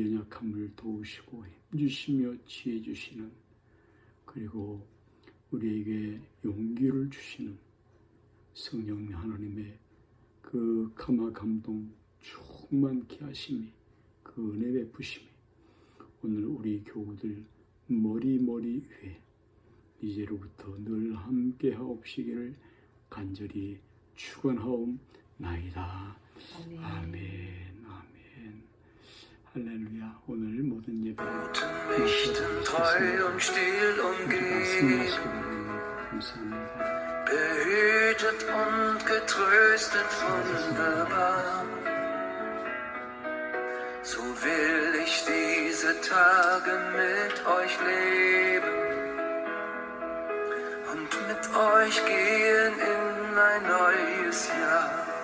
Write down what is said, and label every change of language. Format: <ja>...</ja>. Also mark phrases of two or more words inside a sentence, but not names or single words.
<ko>연약함을 도우시고 힘주시며 지혜 주시는, 그리고 우리에게 용기를 주시는 성령 하나님의 그 감화 감동 충만케 하심이, 그 은혜 베푸심이 오늘 우리 교우들 머리 위에 이제로부터 늘 함께 하옵시기를 간절히 축원하옵나이다. 아멘. 할렐루야. 오늘 모든 예배를 승리하시기 바랍니다. 감사합니다.</ko> <de>Behütet und getröstet wunderbar. So will ich diese Tage mit euch leben und mit euch gehen in ein neues Jahr.</de>